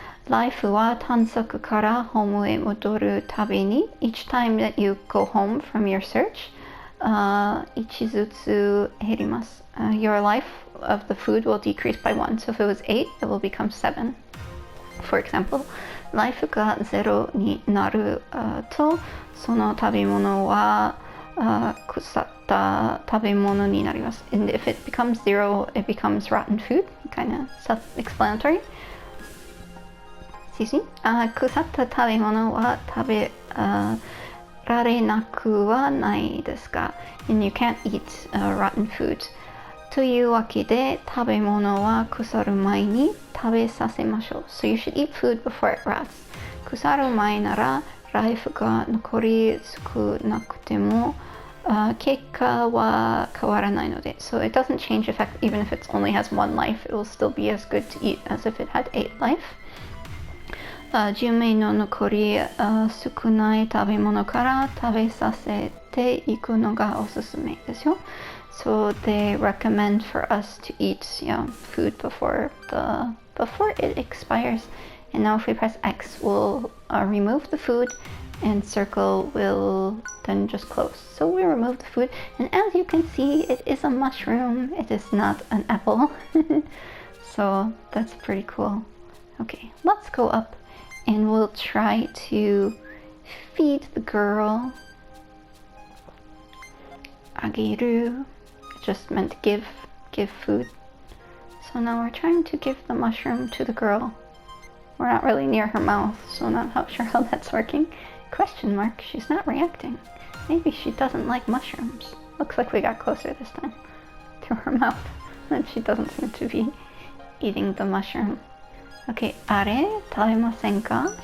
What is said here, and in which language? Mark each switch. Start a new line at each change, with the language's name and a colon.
Japanese: ライフは探索からホームへ戻るたびに
English: each time that you go home from your search,
Japanese: 1ずつ減ります。
English: Your life of the food will decrease by 1. So if it was 8, it will become 7. For example,
Japanese: ライフが0になると、その食べ物は腐った食べ物になります。
English: And if it becomes 0, it becomes rotten food. Kind of self-explanatory. Excuse me.
Japanese: 腐った食べ物は食べられなくはないですか
English: And you can't eat rotten food.
Japanese: というわけで食べ物は腐る前に食べさせましょう。
English: So you should eat food before it rots.
Japanese: 腐る前ならライフが残り少なくても結果は変わらないので
English: So it doesn't change effect even if it only has 1 life. It will still be as good to eat as if it had 8 life.
Japanese: 寿命の残り少ない食べ物から食べさせていくのがおすすめですよ。
English: So they recommend for us to eat food before it expires. And now if we press X, we'll remove the food and circle will then just close. So we remove the food and as you can see, it is a mushroom. It is not an apple. So that's pretty cool. Okay, let's go up and we'll try to feed the girl. Ageru just meant give food. So now we're trying to give the mushroom to the girl. We're not really near her mouth, so not sure how that's working. Question mark, she's not reacting. Maybe she doesn't like mushrooms. Looks like we got closer this time to her mouth, and she doesn't seem to be eating the mushroom.
Japanese: Okay, あれ食べませんか?